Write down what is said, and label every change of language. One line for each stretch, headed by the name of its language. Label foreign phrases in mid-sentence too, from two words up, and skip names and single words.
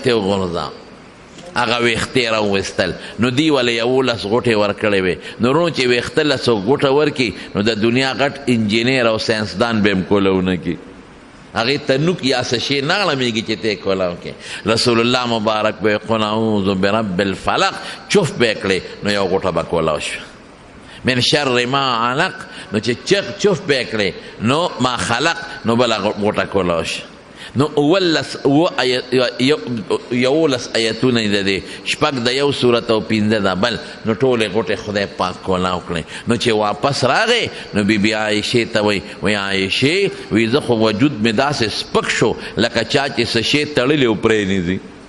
Pashto: ترې وغورځاو هغه ویښتې راوویستل نو دی وله 11 غوټې ورکړې وې نو رونو چې ویښته 100 غوټه ورکړي نو د دنیا غټ انجینر او ساینسدان به هم کولونه کړي هغې ته نوک یا څه شی نه غړمېږي چې ته یې کولاو کې رسول الله مبارک به یې
Arabic: قل اعوذ برب الفلق
Pashto: چف به یې کړې نو یو غوټه به کولاو شوه
Arabic: من شر ما علق
Pashto: نو چې چف به یې کړې نو
Arabic: ما خلق
Pashto: نو بله غوټه کولاو شوه نو 11 آیتونه د دې شپږ د یو صورت او 15 د بل نو ټولې غوټې خدای پاک کولاو کړې نو چې واپس راغی نو بیبي عایشې ته وایي وایي عایشې وایي زه خو وجود مې داسې سپک شو لکه چا چې څه شی تړلی او پرېنیځي